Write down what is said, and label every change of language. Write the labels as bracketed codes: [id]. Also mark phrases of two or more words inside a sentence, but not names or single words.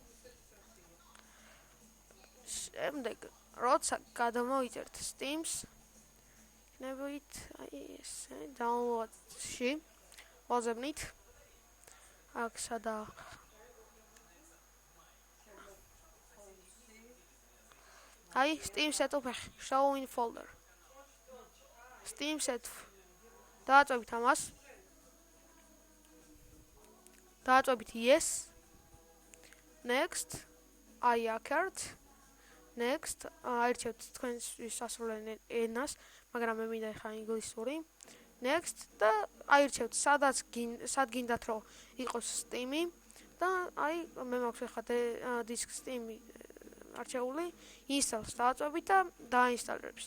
[ka] შემდეგ როცა გადმოვიწერთ Steam-ს, იქნებით აი ესე download-ში ვაზებნით. აქ სადა აი [en] Steam setup show in folder. Steam setup. [ka] დააწვევით ამას. [en] დააწვევით yes, next, I accept, next, [ka] აირჩევთ თქვენთვის სასურველ ენას, მაგრამ მე მინდა ხა ინგლისური, next და აირჩევთ სად გინდათ რომ იყოს Steam-ი და აი მე მაქვს ხა disk Steam-ი არჩეული, install-ს დააწვევით და დაინსტალირებს.